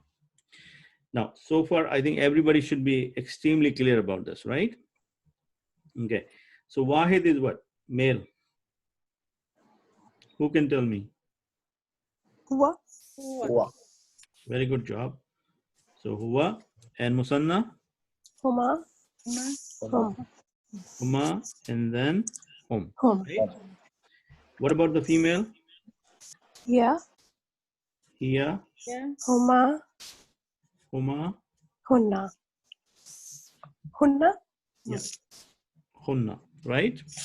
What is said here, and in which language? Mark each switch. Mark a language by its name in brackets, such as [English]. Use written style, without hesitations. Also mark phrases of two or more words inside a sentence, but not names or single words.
[English] Now, so far, I think everybody should be extremely clear about this, right? Okay, so wahid is what? Male. Who can tell me? Huwa. Huwa. Very good job. So huwa and musanna, [Arabic] Huma. Hum. [English] huma, and then hum. Hum. Right? What about the female? Yeah. Hiya, Huma. huma, [Arabic] Hunna. Hunna. [English] yeah, hunna, right?